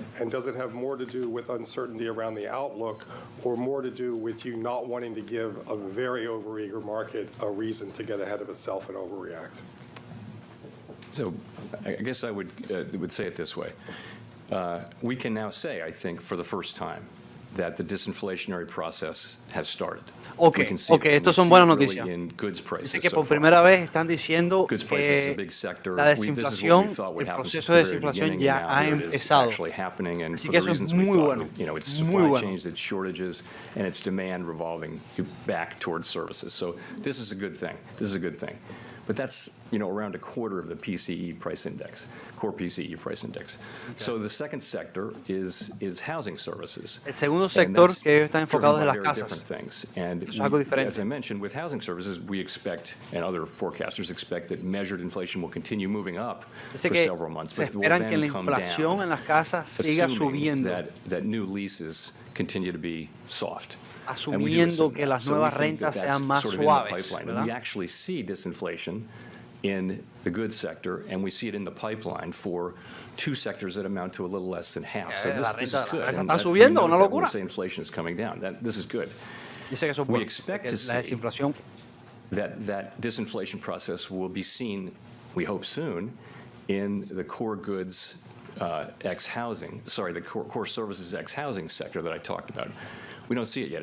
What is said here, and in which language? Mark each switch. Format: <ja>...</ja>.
<en>And does it have more to do with uncertainty around the outlook, or more to do with you not wanting to give a very overeager market a reason to get ahead of itself and overreact? So I guess I would say it this way. We can now say, I think, for the first time, that the disinflationary process has started.</en> <es>Okay, estos son buenas noticias. Dice que por primera vez están diciendo que la desinflación, el proceso de desinflación ya ha empezado. Así que eso es muy bueno. Muy bueno.</es> <en>And it's demand revolving back towards services. So this is a good thing. But that's, you know, around a quarter of the PCE price index, core PCE price index. Okay. So the second sector is housing services.</en> <es>El segundo sector que está enfocado en las casas.</es> <en>Things. And</en> <es>es algo diferente.</es> <en>As I mentioned, with housing services, we expect, and other forecasters expect, that measured inflation will continue moving up for several months.</en> <es>Se esperan que la inflación en las casas siga subiendo.</es> <en>That new leases continue to be soft.</en> <es>Asumiendo que las nuevas rentas sean más suaves.</es> <en>We actually see disinflation in the goods sector, and we see it in the pipeline for two sectors that amount to a little less than half. So this is good.</en> <es>Está subiendo, una locura.</es> <en>We say inflation is coming down. This is good. We expect to see that disinflation process will be seen, we hope soon, in the core goods ex-housing, the core services ex-housing sector that I talked about. We don't see it yet.</en>